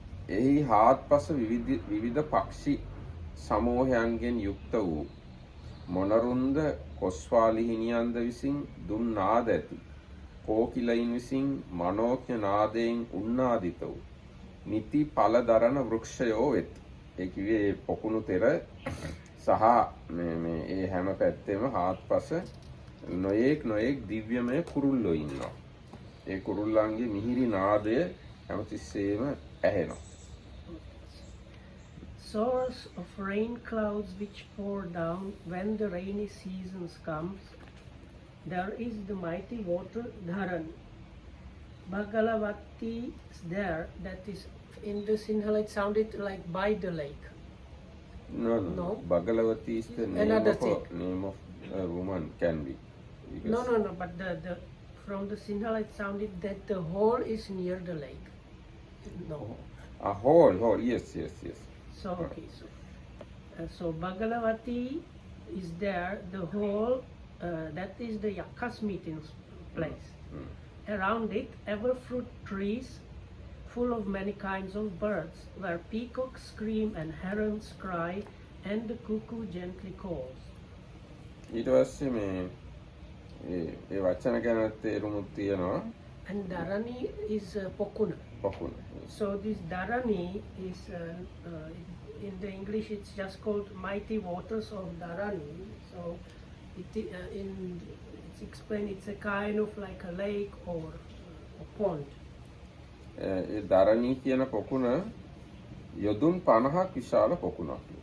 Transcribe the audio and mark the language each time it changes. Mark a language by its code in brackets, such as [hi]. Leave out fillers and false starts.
[si] එහි හාත්පස විවිධ පක්ෂි සමූහයන්ගෙන් යුක්ත වූ මොනරුන්ද කොස්වාලි හිණියන්ද විසින් දුන් නාද ඇති කෝකිලයින් විසින් මනෝඥ නාදයෙන් උන්නාදිත වූ නිති ඵල දරන වෘක්ෂයෝ වෙති. ඒ කිව්වේ පොකුණු තෙර සහ මේ ඒ හැම පැත්තෙම හාත්පස නොයෙක් දිව්‍යමය කුරුල්ලෝ ඉන්නවා. ඒ කුරුල්ලන්ගේ මිහිරි නාදය හැමතිස්සෙම ඇහෙනවා. [en] Source of rain clouds which pour down when the rainy seasons comes, there is the mighty water Dharan. Bhagalavati is there, that is in the Sinhala it sounded like by the lake. No. Bhagalavati is the name of a woman, can be. No, but the from the Sinhala it sounded that the hole is near the lake. No. A hole, yes. So, okay, so Bhagalavati is there, the hole, that is the Yakas meeting place. Around it, ever fruit trees full of many kinds of birds, where peacocks scream and herons cry, and the cuckoo gently calls. [si] ඊට පස්සේ මේ ඒ වචන ගැන තේරුමුත් තියෙනවා. [en] And Dharani is Pokuna. So this Dharani is in the English it's just called mighty waters of Dharani. So it's explained it's a kind of like a lake or a pond. [si] ඒ ධරණී කියන පොකුණ යොදුන් 50ක් විශාල පොකුණක්.